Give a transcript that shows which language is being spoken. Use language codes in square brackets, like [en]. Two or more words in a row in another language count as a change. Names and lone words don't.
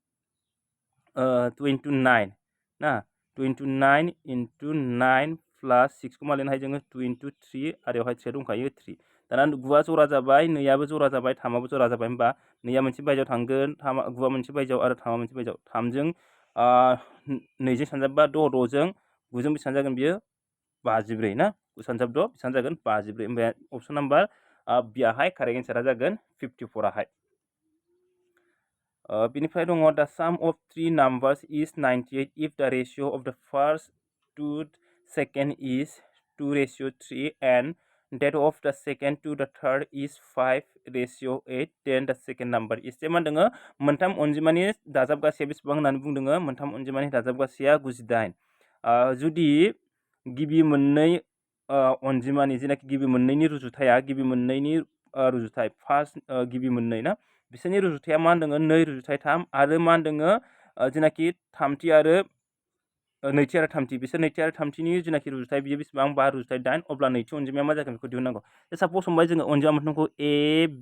[brx] 2 इनटु 9 ना 2 इनटु 9 इनटु 9 प्लास 6 खौ मा लिरनो हायो जोङो 2 इनटु 3 आरो बेवहाय 3 दंखायो 3 दाना 9आ जरा जाबाय 2आबो जरा जाबाय 3आबो जरा जाबाय होमबा 2आ मोनसे बायजोआव थांगोन 9आ मोनसे बायजोआव आरो 3आ मोनसे बायजोआव 3 जों 2 जों सानजाबबा 6 6 जों 9 जों बेसेबां जागोन बियो 54 ना 9 सानजाब 6 बेसेबां जागोन 54 होमबा [en] option number [brx] बियाहाय [en] correct answer [brx] जागोन 54 आहाय बिनिफ्राय दङ [en] the sum of three numbers is 98 if the ratio of the first to second is 2:3 and that of the second to the third is 5:8 then the second number is [brx] मा होनदोङो मोनथाम अनजिमानि दाजाबगासेया बेसेबां होननानै बुंदोङो मोनथाम अनजिमानि दाजाबगासेया 98 जुदि गिबि मोननै अनजिमानि जेनाखि गिबि मोननैनि रुजुथाया गिबि मोननैनि रुजुथाय फार्स्ट गिबि मोननै ना बिसोरनि रुजुथाया मा होनदोङो 2:3 आरो मा होनदोङो जेनाखि थामथि आरो नैथि आरो थामथि बिसोर नैथि आरो थामथिनि जेनाखि रुजुथाय बियो बेसेबां 5:8 अब्ला नैथि अनजिमाया मा जागोन बेखौ दिहुननांगौ साप'ज हमबाय जोङो अनजिमा मोनथामखौ a b